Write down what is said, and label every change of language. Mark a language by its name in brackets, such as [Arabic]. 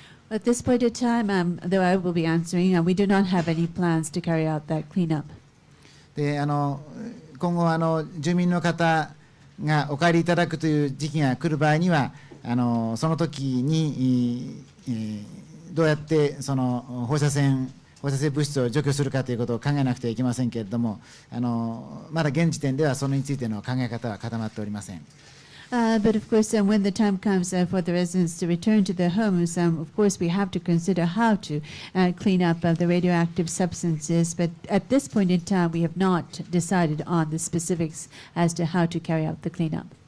[English] At this point in time, though I will be answering, we do not have any plans to carry out that cleanup. [Japanese] で今後住民の方がお帰りいただくという時期が来る場合にはその時にどうやってその放射性物質を除去するかということを考えなくてはいけませんけれども、まだ現時点ではそれについての考え方は固まっておりません。 [English] But of course, when the time comes for the residents to return to their homes, of course we have to consider how to clean up the radioactive substances. But at this point in time, we have not decided on the specifics as to how to carry out the cleanup.